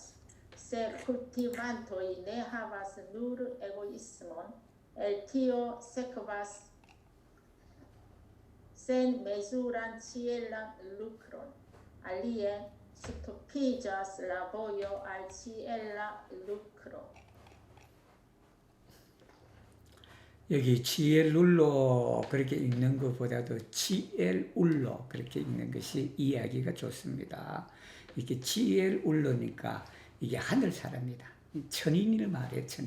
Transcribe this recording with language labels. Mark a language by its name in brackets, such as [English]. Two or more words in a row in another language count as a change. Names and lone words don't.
[Esperanto] Se kultivantoj ne havas nur egoismon, el tio sekvas sen mezuran cielan lukron. Alie stupiĝas la vojo al ciela lukro. [Korean] 여기 치엘룰로 그렇게 읽는 것보다도 치엘울로 그렇게 읽는 것이 이해하기가 좋습니다. 이게 치엘울로니까 이게 하늘 사람이다. 천인을 말해 천인.